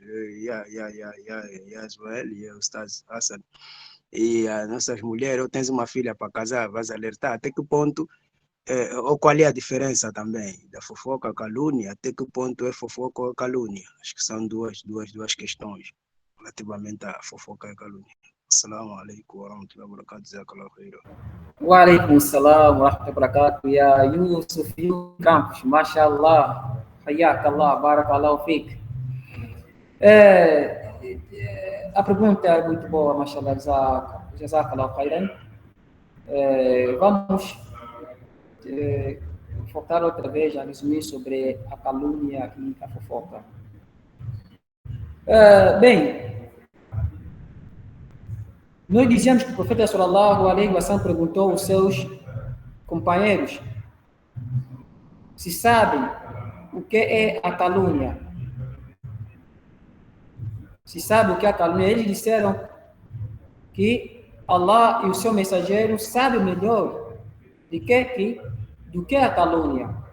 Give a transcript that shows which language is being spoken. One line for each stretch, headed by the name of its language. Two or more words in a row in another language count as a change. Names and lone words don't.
Portuguese: Yaswell e o Ustaz Hassan, e as nossas mulheres, ou tens uma filha para casar, vais alertar, até que ponto, ou qual é a diferença também da fofoca à calúnia, até que ponto é fofoca ou calúnia? Acho que são duas questões relativamente à fofoca e à calúnia.
Arabic: السلام عليكم ورحمة الله وبركاته. جزاك الله خيرا. وعليكم السلام ورحمة الله وبركاته. يا Yusuf Campos، ما شاء الله. حياك الله، بارك الله فيك.
Portuguese: A pergunta é muito boa, mashallah.
Arabic: جزاك الله خيرا.
Portuguese: Vamos focar outra vez a resumir sobre a calúnia e a fofoca. Bem, nós dizemos que o profeta
Arabic: صلى الله عليه وسلم
Portuguese: perguntou aos seus companheiros se sabem o que é a calúnia. Se sabem o que é a calúnia, eles disseram que Allah e o seu mensageiro sabem melhor do que é a calúnia.